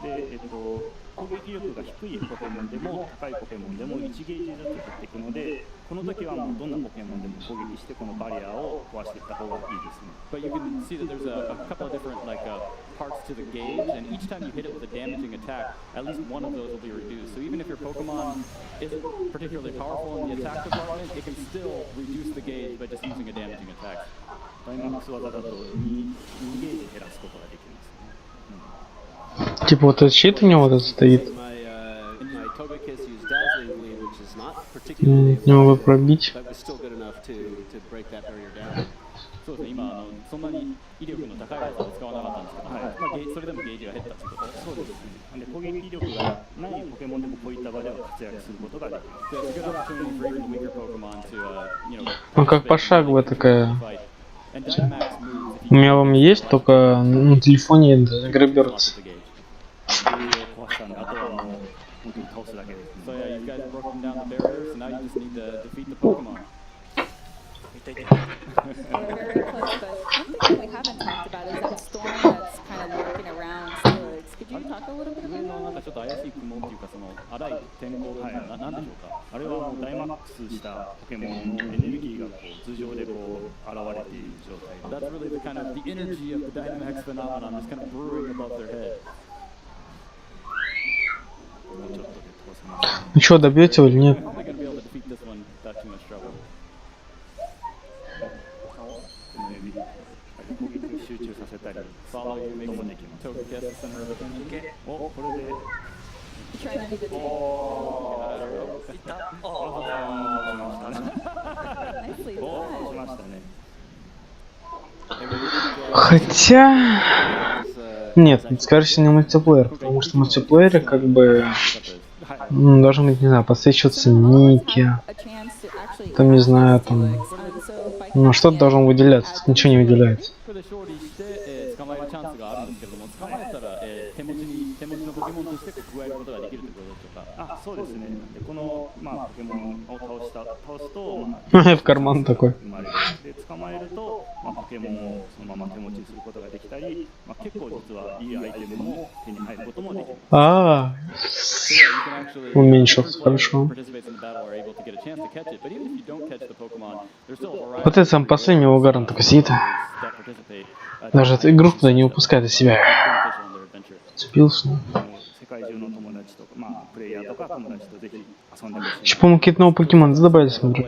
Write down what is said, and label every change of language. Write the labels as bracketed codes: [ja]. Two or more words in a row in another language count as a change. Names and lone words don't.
[ja] で、攻撃力が低いポケモンでも高いポケモンでも1ゲージずつ減っていくので、この時はもうどんなポケモンでも攻撃してこのバリアを壊していった方がいいですね。 [en] But you can see that there's a couple of different parts to the gauge, and each time you hit it with a damaging attack, at least one of those will be reduced. So even if your Pokemon isn't particularly powerful in the attack department, it can still reduce the gauge by just using a damaging attack. [ja] ダイマックス技だと2ゲージ減らすことができます。 [ru] Типа вот этот щит у него вот этот стоит. Не могу пробить. [ja] そうですね、今そんなに威力の高い技を使わなかったんですけど、それでもゲージが減ったということ。そうですね。で、攻撃力がないポケモンでもこういった場では活躍することができます。 [ru] Ну как пошаговая такая. У меня вам есть, только на телефоне Angry Birds. [en] So yeah, you guys broke them down the barriers, and now you just need to defeat the Pokemon. We're very close, but one thing that we haven't talked about is that storm that's kind of lurking around Steelix. Could you talk a little bit about that? [ja] なんかちょっと怪しい雲っていうか、その荒い天候というか、なんでしょうか。あれはもうダイマックスしたポケモンのエネルギーがこう頭上でこう現れている状態。 [en] That's really the kind of the energy of the Dynamax phenomenon, just kind of brewing above their head. [ru] Ну что, добьете или нет? [en] Probably gonna be able to defeat this one without too much trouble. [ja] 攻撃を集中させたり、 [en] Follow you, make [ja] もできます。 [en] Togekiss the center of attention. [ja] お、これで。 [en] Trying to be the Nicely done. [ja] しましたね。 [ru] Хотя... Нет, скорее всего не мультиплеер, потому что в мультиплеере как бы должен быть, не знаю, подсвечиваться ники, там не знаю, там, ну что-то должно выделяться, тут ничего не выделяется. [ja] 捕まえるチャンスがあるんですけれども、捕まえたら手持ちのポケモンとして結構加えることができるということでしょうか。あ、そうですね。でこの、ポケモンを倒すと、 [ru] В карман такой. [ja] 生まれる。で捕まえると、ポケモンをそのまま手持ちにすることができたり、結構実はいいアイテムも手に入ることもできます。 [ru] А, уменьшился, хорошо. Вот это сам последний угар, он такой сидит. Даже эту игру туда не упускает из себя. Цепился. Еще, по-моему, какие-то новые покемоны добавили, смотрю.